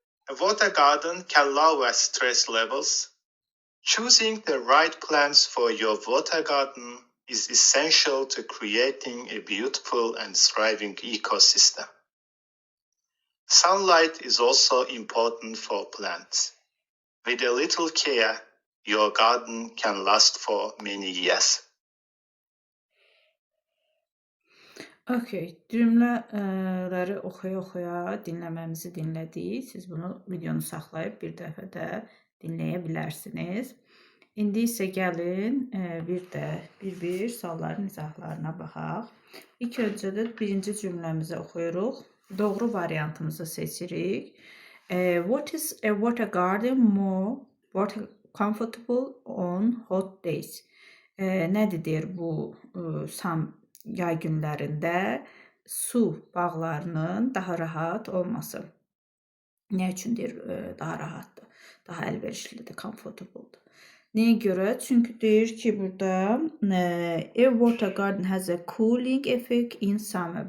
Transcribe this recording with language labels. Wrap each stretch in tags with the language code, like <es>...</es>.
<en>A water garden can lower stress levels. Choosing the right plants for your water garden is essential to creating a beautiful and thriving ecosystem. Sunlight is also important for plants. With a little care, your garden can last for many years.</en> <az>Okay, cümlələri oxuya-oxuya dinləməmizi dinlədik. Siz bunu videonu saxlayıb bir dəfə də dinləyə bilərsiniz. İndi isə gəlin bir sualların izahlarına baxaq. İlk öncə də birinci cümləmizi oxuyuruq. Doğru variantımızı seçirik.</az> <en>What is a water garden more comfortable on hot days?</en> <az>Nədir bu yay günlərində su bağlarının daha rahat olması? Nə üçündür daha rahatdır, daha əlverişlidir, comfortable'dır? Nəyə görə? Çünki deyir ki, burada</az> <en>a water garden has a cooling effect in summer.</en>